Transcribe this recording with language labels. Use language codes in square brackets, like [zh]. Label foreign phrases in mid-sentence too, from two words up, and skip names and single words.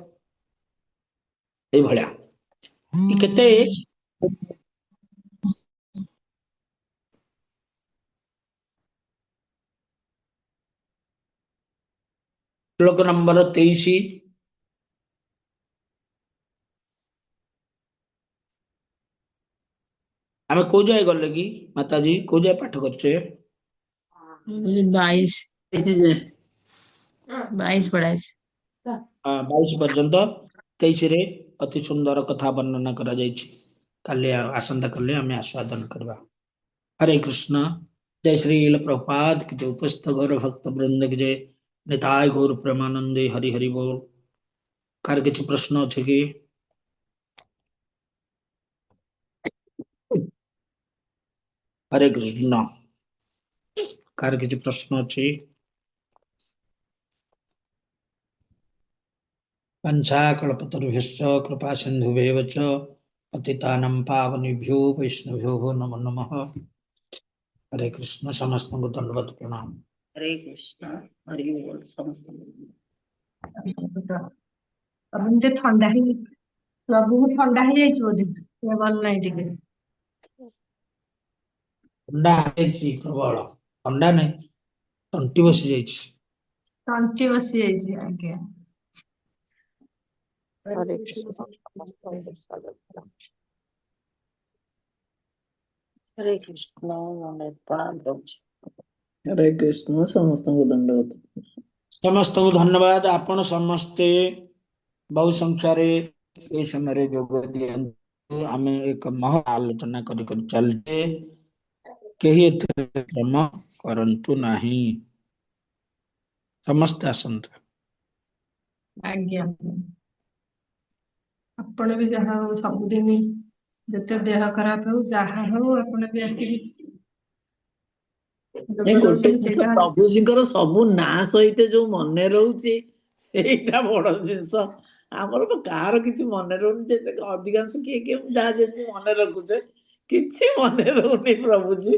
[or] ଏ ଭଲିଆ କେତେ ଶ୍ଳୋକ ନମ୍ବର 23 ଆମେ କୁ ଯାଇ ଗଲେ କି ମାତାଜୀ କୁ ଯାଇ ପାଠ କରଛେ 22 ପଢାଇ 22 ପର୍ଯ୍ୟନ୍ତ 23 ରେ ଅତି ସୁନ୍ଦର କଥା ବର୍ଣ୍ଣନା କରା ଯାଇଛି। କାଲେ ଆସନ୍ତା କାଲେ ଆମେ ଆସ୍ୱାଦନ କରିବା। ହରେ କୃଷ୍ଣ। ଜୟ ଶ୍ରୀ ପ୍ରଭୁପାଦ କି ଜୟ। ଉପସ୍ଥିତ ଗୌର ଭକ୍ତ ବୃନ୍ଦ କି ଜୟ। ନିତାଇ ଗୌର ପ୍ରେମାନନ୍ଦେ। ହରି ହରି ବୋଲ। କାର କିଛି ପ୍ରଶ୍ନ ଅଛି କି? ହରେ କୃଷ୍ଣ। କାର କିଛି ପ୍ରଶ୍ନ ଅଛି? [sa] पंचाकल्पतरुभ्यश्च कृपा सिन्धुभ्येव च पतितानं पावनेभ्यो वैष्णवेभ्यो नमो नमः। [or] ହରେ କୃଷ୍ଣ। ସମସ୍ତଙ୍କୁ ଦଣ୍ଡବତ ପ୍ରଣାମ। ହରେ କୃଷ୍ଣ। ହରି ବୋଲ ସମସ୍ତ। ମୁଝେ ଥଣ୍ଡା ହି ପ୍ରଭୁ କୁ ଥଣ୍ଡା ହି ଯାଇଛ ବୋଧେ ସେ ଭଲ ନାହିଁ ଟିକେ ଥଣ୍ଡା ହେଇଛି ପ୍ରବଳ ଥଣ୍ଡା ନହିଁ ଟଣ୍ଟି ବସି ଯାଇଛି। ଟଣ୍ଟି ବସି ଯାଇଛ ଆଜ୍ଞା। ହରେ କୃଷ୍ଣ। ହରେ କୃଷ୍ଣ। ପ୍ରଣାମ ପ୍ରଭୁ। ହରେ କୃଷ୍ଣ। ସମସ୍ତଙ୍କୁ ଦଣ୍ଡବତ। ସମସ୍ତଙ୍କୁ ଧନ୍ୟବାଦ। ଆପଣ ସମସ୍ତେ ବହୁ ସଂଖ୍ୟା ରେ ଏ ସମୟ ରେ ଯୋଗ ଦିଅନ୍ତୁ। ଆମେ ଏକ ମହା ଆଲୋଚନା କରି କରି ଚାଲନ୍ତେ କେହି ଏଥେ କ୍ରମ କରନ୍ତୁ ନାହିଁ। ସମସ୍ତ ଆସନ୍ତୁ ଆଜ୍ଞା। ଆପଣ ବି ଯାହା ହଉ ସବୁଦିନ ଯେତେ ଦେହ ଖରାପ ହଉ ଯାହା ହଉ ଆପଣ ବି ଆସିକି ଯୋଗ ନାଇଁ, ଗୋଟେ ଦଉଛନ୍ତି ଜିନିଷ ସେଇଟା ପ୍ରଭୁଜୀଙ୍କର ସବୁ ନାଁ ସହିତ ଯୋଉ ମନେ ରହୁଛି ସେଇଟା ବଡ ଜିନିଷ। ଆମର ତ କାହାର କିଛି ମନେ ରହୁନି, ଯେତେ ଅଧିକାଂଶ କିଏ କିଏ ଯାହା ଯେମିତି ମନେ ରଖୁଛେ, କିଛି ମନେ ରହୁନି ପ୍ରଭୁଜୀ।